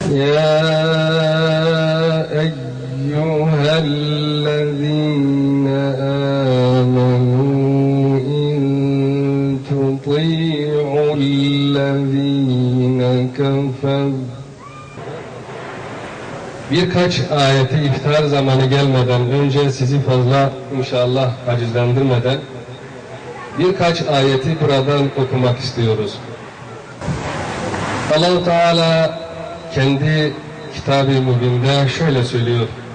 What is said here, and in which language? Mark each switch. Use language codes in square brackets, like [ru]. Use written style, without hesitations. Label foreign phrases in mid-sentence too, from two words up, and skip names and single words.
[ar] يا أيها الذين آمنوا إن تطيعوا الذين كفروا. [tr] Birkaç ayeti iftar zamanı gelmeden önce sizi fazla inşallah acizlendirmeden birkaç ayeti buradan okumak istiyoruz. Allah-u Teala kendi Kitab-ı Mübin'de şöyle söylüyor.